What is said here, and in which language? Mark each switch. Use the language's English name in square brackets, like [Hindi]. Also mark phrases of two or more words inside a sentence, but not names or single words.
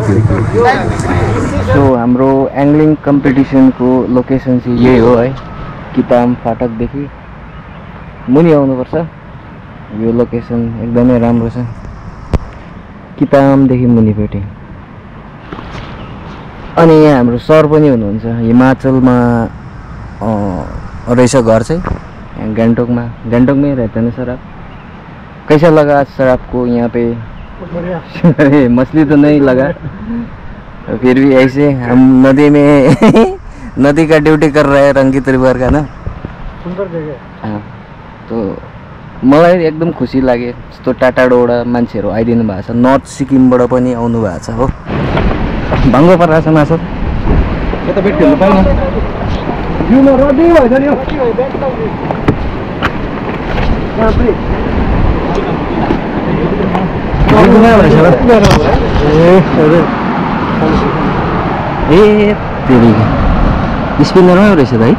[Nepali] सो हाम्रो एङ्गलिङ कम्पिटिसनको लोकेसन चाहिँ यही हो है, किताम फाटकदेखि मुनि आउनुपर्छ। यो लोकेसन एकदमै राम्रो छ, कितामदेखि मुनिपट्टि। अनि यहाँ हाम्रो सर पनि हुनुहुन्छ, हिमाचलमा रहेछ घर चाहिँ, [Hindi] गान्तोक में रहते हैं सर आप। कैसा लगा आज सर आपको यहाँ पे? मछली तो नहीं लगा, फिर भी ऐसे हम नदी में नदी का ड्यूटी कर रहे हैं रंगी परिवार का ना। सुंदर जगह। [Nepali] हाँ, तो मलाई एकदम खुसी लाग्यो। यस्तो टाटाडोबाट मान्छेहरू आइदिनु भएको छ, नर्थ सिक्किमबाट पनि आउनु भएको छ हो। भाङ्गो परिरहेछ माछा, यता बेट खेल्नु पाएन। जिउमा रड्डी भएछ नि। ए तेरी स्पिनरमै रहेछ भाइ।